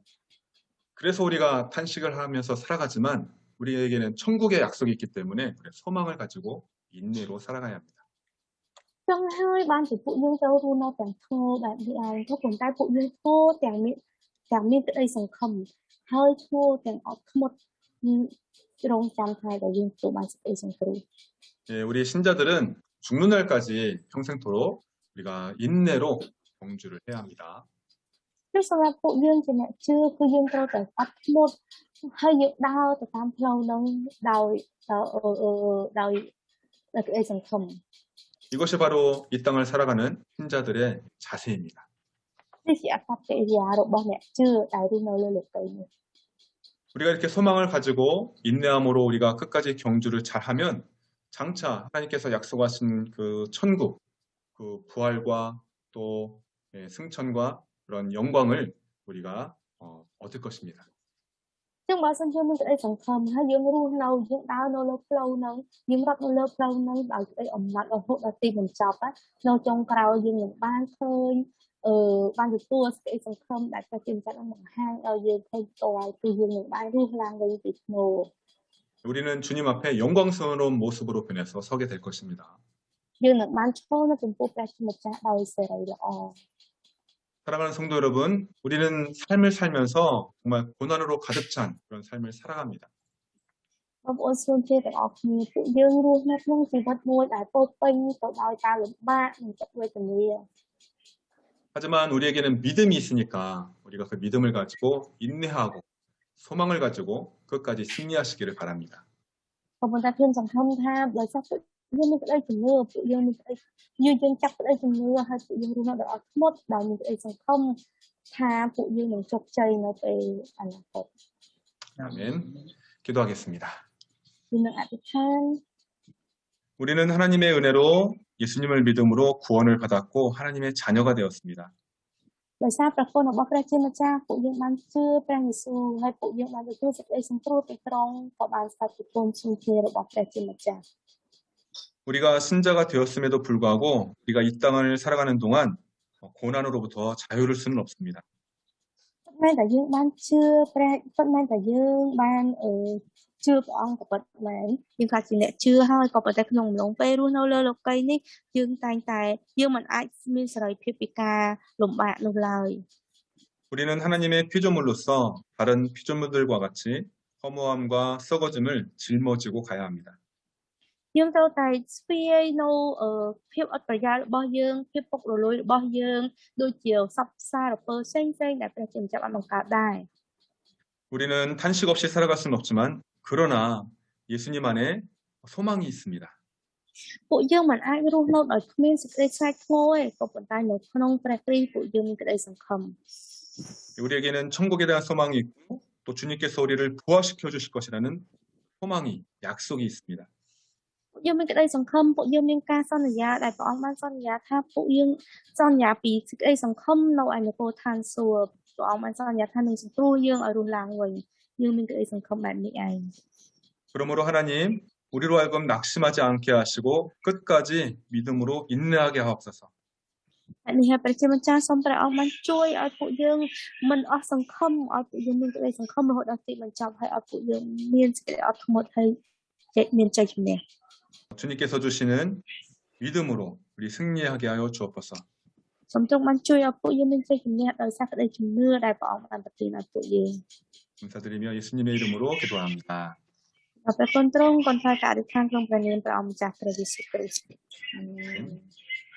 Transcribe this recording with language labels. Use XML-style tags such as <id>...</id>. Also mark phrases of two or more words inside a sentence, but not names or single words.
<ko>그래서 우리가 탄식을 하면서 살아가지만 우리에게는 천국의 약속이 있기 때문에 소망을 가지고 인내로 살아가야 합니다.</ko> <km>ចឹងហើយបានជាពួកយើងត្រូវរស់នៅទាំងធម៌បែបនេះឯងក៏ប៉ុន្តែពួកយើងធ្វើទាំងមានក្តីសង្ឃឹមហើយធ្វើទាំងអត់ធ្មត់រងចាំថ្ងៃដែលយើងទទួលបានសេចក្តីសង្គ្រោះ</km> <ko>예, 우리 신자들은 죽는 날까지 평생토록 우리가 인내로 경주를 해야 합니다.</ko> <km>គឺសម្រាប់ពួកយើងជាអ្នកជឿគឺយើងត្រូវតែអត់ធ្មត់ហើយយើងដើរទៅតាមផ្លូវហ្នឹងដោយក្តីសង្ឃឹម</km> <ko>이것이 바로 이 땅을 살아가는 신자들의 자세입니다.</ko> <km>នេះជាអត្តកិរិយារបស់អ្នកជឿដែលរស់នៅលើលោកទៅនេះ</km> <ko>우리가 이렇게 소망을 가지고 인내함으로 우리가 끝까지 경주를 잘하면 장차 하나님께서 약속하신 그 천국, 그 부활과 또 승천과 그런 영광을 우리가 얻을 것입니다.</ko> <km>ចឹងបើសិនជាមានក្តីសង្ឃឹមហើយយើងរស់នៅយើងដើរនៅលើផ្លូវហ្នឹងយើងរត់នៅលើផ្លូវហ្នឹងដោយក្តីអំណត់រហូតដល់ទីបញ្ចប់នៅចុងក្រោយយើងនឹងបានឃើញបានទទួលសេចក្តីសង្ឃឹមដែលព្រះជាម្ចាស់បានបង្ហាញឲ្យយើងឃើញផ្ទាល់គឺយើងនឹងបានរស់ឡើងវិញពីថ្នូរ</km> <ko>우리는 주님 앞에 영광스러운 모습으로 변해서 서게 될 것입니다.</ko> <km>យើងនឹងបានឈរនៅចំពោះព្រះជាម្ចាស់ដោយសេរីល្អ</km> <ko>사랑하는 성도 여러분, 우리는 삶을 살면서 정말 고난으로 가득 찬 그런 삶을 살아갑니다.</ko> <km>បងប្អូនស្រីទាំងអស់គ្នាពួកយើងរស់នៅក្នុងជីវិតមួយដែលពោរពេញទៅដោយការលំបាកនិងទុក្ខវេទនា</km> <ko>하지만 우리에게는 믿음이 있으니까 우리가 그 믿음을 가지고 인내하고 소망을 가지고 끝까지 승리하시기를 바랍니다.</ko> <km>ក៏ប៉ុន្តែខ្ញុំសង្ឃឹមថាដោយសារពួកយើងមានក្តីជំនឿពួកយើងមានក្តីយើងចាប់ក្តីជំនឿហើយពួកយើងរស់នៅដោយអត់ធ្មត់ដោយមានក្តីសង្ឃឹមថាពួកយើងនឹងជោគជ័យនៅពេលអនាគត</km> <ko>아멘. 기도하겠습니다.</ko> <km>យើងនឹងអធិដ្ឋាន</km> <ko>우리는 하나님의 은혜로 예수님을 믿음으로 구원을 받았고 하나님의 자녀가 되었습니다.</ko> <km>ដោយសារព្រះគុណរបស់ព្រះជាម្ចាស់ពួកយើងបានជឿព្រះយេស៊ូវហើយពួកយើងបានទទួលសេចក្តីសង្គ្រោះពីត្រង់ក៏បានស្ដេចប្រគល់ជំនឿរបស់ព្រះជាម្ចាស់</km> <ko>우리가 신자가 되었음에도 불구하고 우리가 이 땅을 살아가는 동안 고난으로부터 자유를 수는 없습니다.</ko> <km>ប៉ុន្តែតែយើងបានជឿព្រះប៉ុន្តែតែយើងបានជឿព្រះអង្គក៏ពិតមែនយើងថាជាអ្នកជឿហើយក៏ប៉ុន្តែក្នុងអំឡុងពេលរស់នៅលើលោកីយ៍នេះយើងតែងតែយើងមិនអាចមានសេរីភាពពីការលំបាកនោះឡើយ</km> <ko>우리는 하나님의 피조물로서 다른 피조물들과 같이 허무함과 썩어짐을 짊어지고 가야 합니다.</ko> <km>យើងត្រូវតែស្ពាយនៅភាពអត់ប្រយោជន៍របស់យើងភាពពុករលួយរបស់យើងដូចជាសពសារពើផ្សេងៗដែលព្រះជាម្ចាស់បានបង្កើតដែរ</km> <ko>우리는 탄식 없이 살아갈 수는 없지만 그러나 예수님 안에 소망이 있습니다.</ko> <km>ពួកយើងមិនអាចរស់នៅដោយគ្មានសេចក្តីស្រែកធ្ងន់ទេក៏ប៉ុន្តែនៅក្នុងព្រះគ្រីស្ទពួកយើងមានក្តីសង្ឃឹម</km> <ko>우리에게는 천국에 대한 소망이 있고 또 주님께서 우리를 부활시켜 주실 것이라는 소망이 약속이 있습니다.</ko> <km>ពួកយើងមានក្តីសង្ឃឹមពួកយើងមានការសន្យាដែលព្រះអង្គបានសន្យាថាពួកយើងសន្យាពីសេចក្តីសង្ឃឹមនៅឯនគរឋានសួគ៌ព្រះអង្គបានសន្យាថានឹងសង្គ្រោះយើងឲ្យរស់ឡើងវិញយើងមានក្តីសង្ឃឹមបែបនេះឯង</km> <ko>그러므로 하나님 우리로 하여금 낙심하지 않게 하시고 끝까지 믿음으로 인내하게 하옵소서.</ko> <km>ហើយនេះហើយព្រះជាម្ចាស់សូមព្រះអង្គបានជួយឲ្យពួកយើងមិនអស់សង្ឃឹមឲ្យពួកយើងមានក្តីសង្ឃឹមរហូតដល់ទីបញ្ចប់ហើយឲ្យពួកយើងមានសេចក្តីអត់ធ្មត់ហើយមានជ័យជំនះ</km> <ko>주님께서 주시는 믿음으로 우리 승리하게 하여 주옵소서.</ko> <km>សូមទ្រង់បានជួយឲ្យពួកយើងមានជ័យជំនះដោយសារក្តីជំនឿដែលព្រះអង្គបានប្រទានឲ្យពួកយើង</km> <ko>감사드리며 예수님의 이름으로 기도합니다.</ko> <km>ដល់ព្រះគុណទ្រង់កូនថ្លៃការអធិដ្ឋានក្នុងព្រះនាមព្រះអង្គម្ចាស់ព្រះយេស៊ូវគ្រីស្ទអាមែន</km>